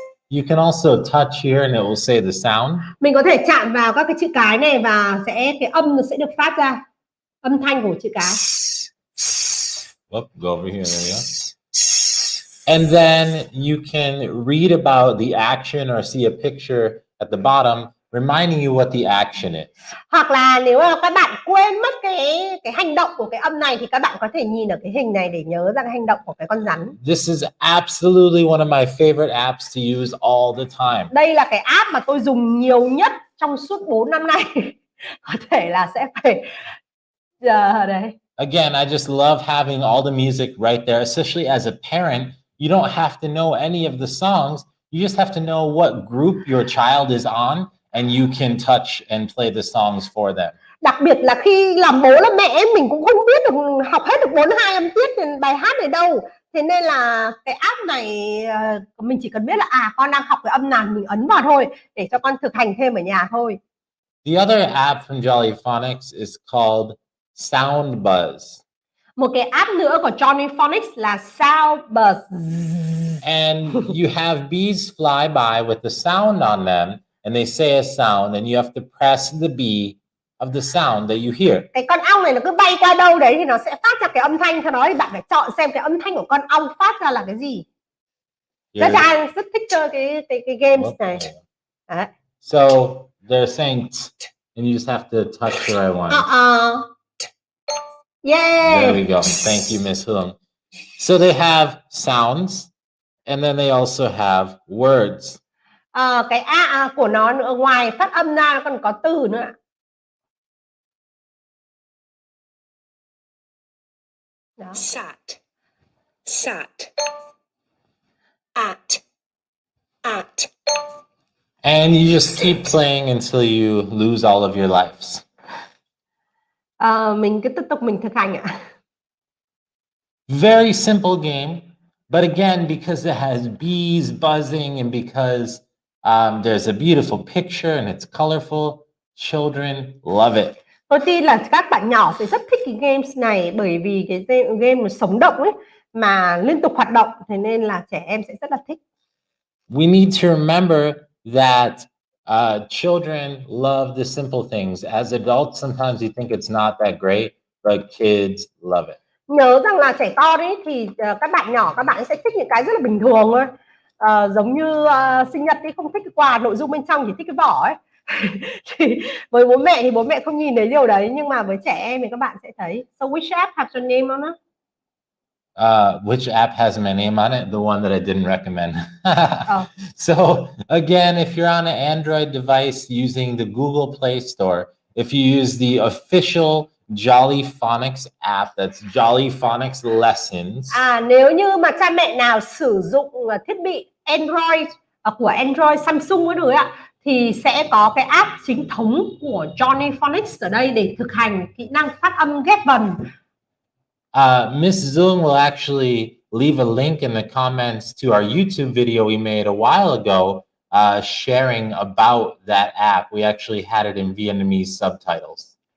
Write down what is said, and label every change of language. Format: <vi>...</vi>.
<en>You can also touch here and it will say the sound.</en> <vi>Mình có thể chạm vào các cái chữ cái này và cái âm sẽ được phát ra, âm thanh của chữ cái.</vi> <en>Go over here, there we go. And then you can read about the action or see a picture at the bottom reminding you what the action is.</en> <vi>Hoặc là nếu mà các bạn quên mất cái hành động của cái âm này thì các bạn có thể nhìn ở cái hình này để nhớ ra cái hành động của cái con rắn.</vi> <en>This is absolutely one of my favorite apps to use all the time.</en> <vi>Đây là cái app mà tôi dùng nhiều nhất trong suốt 4 năm nay. Có thể là sẽ phải đây.</vi> <en>Again, I just love having all the music right there, especially as a parent. You don't have to know any of the songs. You just have to know what group your child is on and you can touch and play the songs for them.</en> <vi>Đặc biệt là khi làm bố làm mẹ mình cũng không biết được học hết được 42 âm tiết bài hát này đâu. Thế nên là cái app này mình chỉ cần biết là con đang học cái âm nào mình ấn vào thôi để cho con thực hành thêm ở nhà thôi.</vi> <en>The other app from Jolly Phonics is called Sound Buzz.</en> <vi>Một cái app nữa của Jolly Phonics là Sound Buzz.</vi> <en>And you have bees fly by with the sound on them, and they say a sound, and you have to press the bee of the sound that you hear.</en> <vi>Cái con ong này nó cứ bay qua đâu đấy thì nó sẽ phát ra cái âm thanh cho nó, thì bạn phải chọn xem cái âm thanh của con ong phát ra là cái gì. Rất là rất thích chơi cái games này. Đấy.</vi> <en>So they're saying and you just have to touch the right one. Yeah. There we go. Thank you, Miss Hương. So they have sounds, and then they also have words.</en> <vi>Cái A của nó nữa, ngoài phát âm ra nó còn có từ nữa. Đó.</vi> <en>Sat, sat, at. And you just keep playing until you lose all of your lives.</en> <vi>Mình cứ tiếp tục mình thực hành ạ.</vi> <en>Very simple game, but again, because it has bees buzzing and because there's a beautiful picture and it's colorful, children love it.</en> <vi>Tôi tin là các bạn nhỏ sẽ rất thích cái games này bởi vì cái game sống động ấy mà liên tục hoạt động, thế nên là trẻ em sẽ rất là thích.</vi> <en>We need to remember that children love the simple things. As adults, sometimes you think it's not that great, but kids love it.</en> <vi>Nhớ rằng là trẻ con ấy thì các bạn nhỏ các bạn sẽ thích những cái rất là bình thường thôi. Giống như sinh nhật thì không thích cái quà nội dung bên trong, chỉ thích cái vỏ ấy. Thì với bố mẹ thì bố mẹ không nhìn thấy điều đấy, nhưng mà với trẻ em thì các bạn sẽ thấy.</vi> <en>So which app has your name on it? Which app has my name on it? The one that I didn't recommend. So again, if you're on an Android device using the Google Play Store, if you use the official Jolly Phonics app, that's Jolly Phonics Lessons.</en> <vi>Nếu như mà cha mẹ nào sử dụng thiết bị Android của Android Samsung nữa ạ, thì sẽ có cái app chính thống của Jolly Phonics ở đây để thực hành kỹ năng phát âm ghép vần.</vi> <en>Miss Dung will actually leave a link in the comments to our YouTube video we made a while ago, sharing about that app. We actually had it in Vietnamese subtitles.</en>